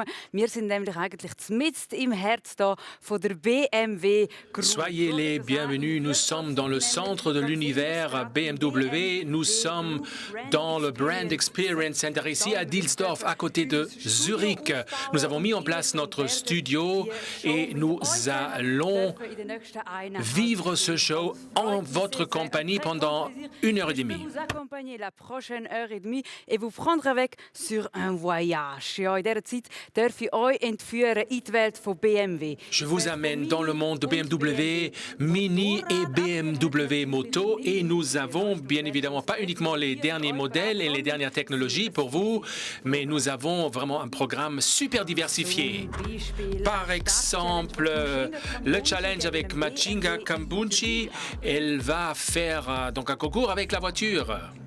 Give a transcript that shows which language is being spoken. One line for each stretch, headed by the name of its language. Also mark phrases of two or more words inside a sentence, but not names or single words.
German: Wir sind nämlich eigentlich mitten im Herz da von der BMW Group.
French: Soyez les bienvenus, nous sommes dans le centre de l'univers BMW, nous sommes dans le Brand Experience Center ici à Dilsdorf, à côté de Zurich. Nous avons mis en place notre studio et nous allons vivre ce show en votre compagnie pendant 1h30. Vous accompagner la prochaine heure et demie et vous prendre avec sur un voyage.
German: Ja, in dieser Zeit darf ich euch entführen in die Welt von BMW.
French: Je vous amène dans le monde de BMW Mini et BMW Moto et nous avons bien évidemment pas uniquement les derniers modèles et les dernières technologies pour vous, mais nous avons vraiment un programme super diversifié. Par exemple, le challenge avec Machinga Kambunchi, elle va faire donc un concours avec la voiture.